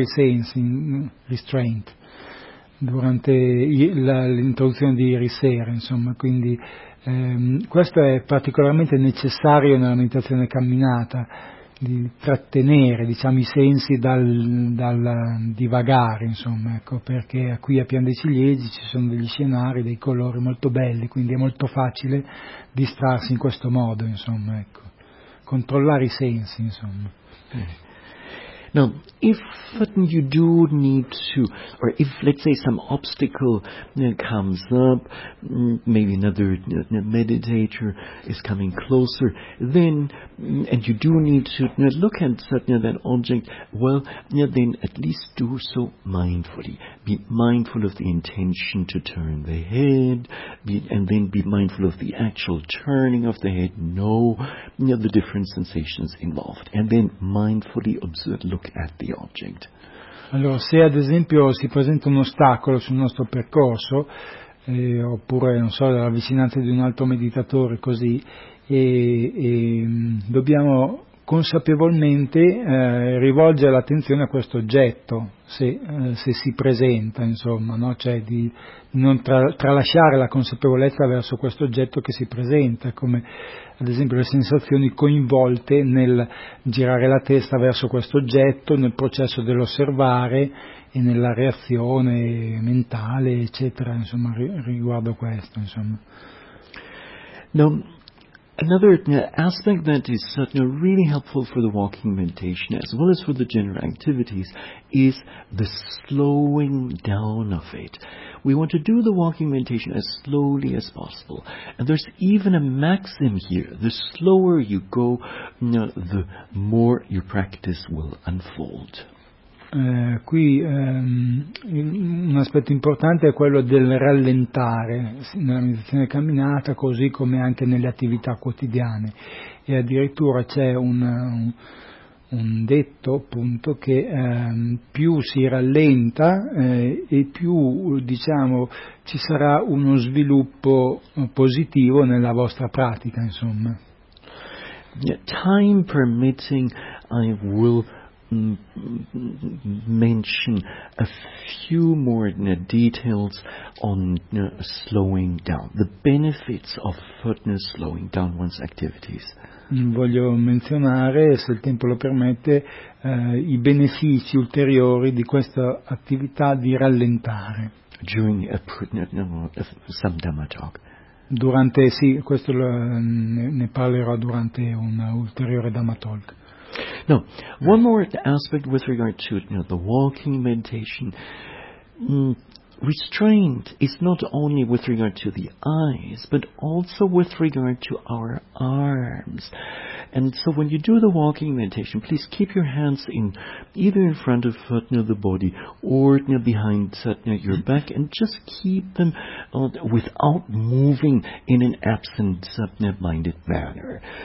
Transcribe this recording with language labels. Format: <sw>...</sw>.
<it>i sensi, restraint, durante l'introduzione di ieri sera, insomma, quindi questo è particolarmente necessario nella meditazione camminata, di trattenere, diciamo, i sensi dal divagare, insomma, ecco, perché qui a Pian dei Ciliegi ci sono degli scenari, dei colori molto belli, quindi è molto facile distrarsi in questo modo, insomma, ecco, controllare i sensi, insomma.</it> <en>Now, if you do need to, or if, let's say, some obstacle comes up, maybe another meditator is coming closer, then, and you do need to look at that object, well, then at least do so mindfully. Be mindful of the intention to turn the head, and then be mindful of the actual turning of the head, know the different sensations involved, and then mindfully observe, look at the object.</en> <it>Allora, se ad esempio si presenta un ostacolo sul nostro percorso, oppure non so, la vicinanza di un altro meditatore, così, e dobbiamo consapevolmente rivolgere l'attenzione a questo oggetto, se si presenta, insomma, no? Cioè di non tralasciare la consapevolezza verso questo oggetto che si presenta, come ad esempio le sensazioni coinvolte nel girare la testa verso questo oggetto, nel processo dell'osservare e nella reazione mentale, eccetera, insomma, riguardo questo, insomma. No.</it> <en>Another aspect that is really helpful for the walking meditation, as well as for the general activities, is the slowing down of it. We want to do the walking meditation as slowly as possible. And there's even a maxim here. The slower you go, the more your practice will unfold.</en> <it>Un aspetto importante è quello del rallentare nella meditazione camminata, così come anche nelle attività quotidiane. E addirittura c'è un detto, appunto, che più si rallenta e più, diciamo, ci sarà uno sviluppo positivo nella vostra pratica, insomma.</it> <en>Time permitting, I will mention a few more details on slowing down, the benefits of slowing down one's activities.</en> <it>Voglio menzionare, se il tempo lo permette, i benefici ulteriori di questa attività di rallentare.</it> <en>During some Dhamma talk.</en> <it>Durante, sì, questo ne parlerò durante un ulteriore Dhamma talk.</it> <en>No, one more aspect with regard to the walking meditation. Restraint is not only with regard to the eyes, but also with regard to our arms. And so when you do the walking meditation, please keep your hands in either in front of the body or behind your back, and just keep them without moving in an absent minded manner.</en>